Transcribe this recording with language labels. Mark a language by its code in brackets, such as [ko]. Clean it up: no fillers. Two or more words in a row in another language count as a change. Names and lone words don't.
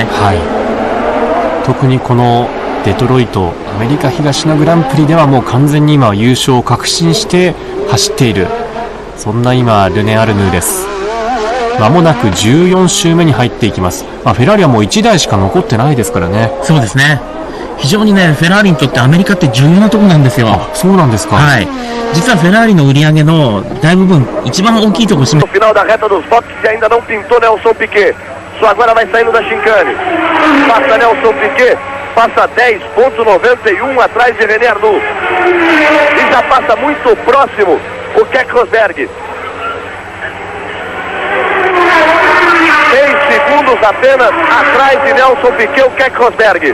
[ja] はい、特にこのデトロイトアメリカ東のグランプリではもう完全に今は優勝を確信して走っている、そんな今ルネ・アルヌーです。まもなく14周目に入っていきます。フェラーリはもう1台しか残ってないですからね。そうですね。非常にねフェラーリにとってアメリカって重要なところなんですよ。そうなんですか。はい。実はフェラーリの売り上げの大部分一番大きいところ占め。 [pt] No final da reta dos boxes ainda não pintou Nelson Piquet. Só agora vai saindo da chicane. Passa Nelson Piquet. passa 10,91 atrás de René Arnoux. E já passa muito próximo o Keck Rosberg. 6 segundos apenas atrás de Nelson Piquet, o Keck Rosberg.